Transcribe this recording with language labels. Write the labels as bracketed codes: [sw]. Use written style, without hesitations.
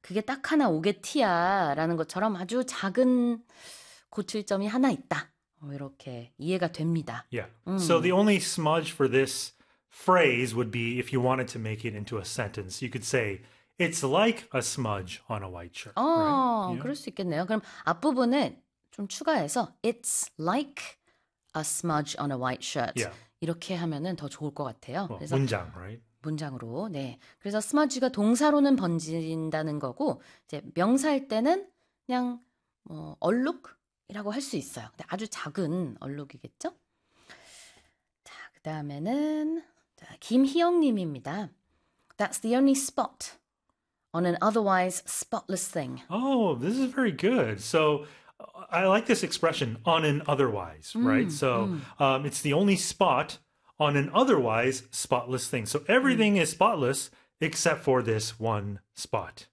[ko] 그게 딱 하나 오게티야라는 것처럼 아주 작은 고칠점이 하나 있다. 이렇게 이해가 됩니다. [en] Yeah. So the only smudge for this phrase would be if you wanted to make it into a sentence. You could say, it's like a smudge on a white shirt, right? [ko] 그럴 수 있겠네요. 그럼 앞부분은 좀 추가해서 [en] It's like a smudge on a white shirt. [ko] 이렇게 하면은 더 좋을 것 같아요. 뭐, 그래서 문장, [en] right? [ko] 문장으로, 네. 그래서 스머지가 동사로는 번진다는 거고, 이제 명사일 때는 그냥 뭐 얼룩이라고 할수 있어요. 근데 아주 작은 얼룩이겠죠? 그다음에는 김희영님입니다. [en] That's the only spot on an otherwise spotless thing. Oh, this is very good. So I like this expression, on an otherwise, right? So it's the only spot on an otherwise spotless thing. So everything is spotless except for this one spot.